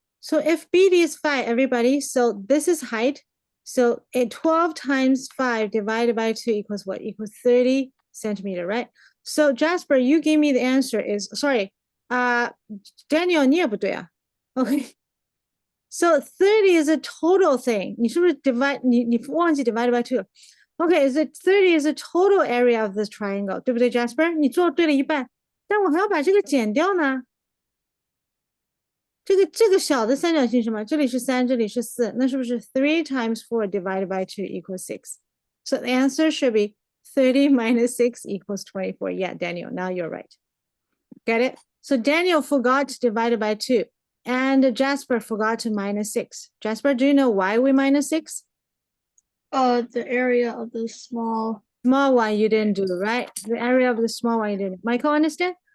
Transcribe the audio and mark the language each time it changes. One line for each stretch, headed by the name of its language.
English: So if BD is 5, everybody, so this is height. So 12 times 5 divided by 2 equals what? Equals 30 centimeter, right? So Jasper, you gave me the answer is, sorry, Daniel,
Chinese: 你也不对啊.
English: Okay. So 30 is a total thing.
Chinese: 你是不是 divide, 你忘记 divided by 2?
English: Okay, is it 30 is a total area of this triangle,
Chinese: 对不对
English: Jasper?
Chinese: 你做对了一半，但我还要把这个减掉呢。这个小的三角形是什么？这里是3，这里是4，那是不是
English: 3 times 4 divided by 2 equals 6? So the answer should be 30 minus 6 equals 24. Yeah, Daniel, now you're right. Get it? So Daniel forgot to divide it by 2, and Jasper forgot to minus 6. Jasper, do you know why we minus 6? The area of the small. Small one you didn't do, right? The area of the small one you didn't. Michael, understand?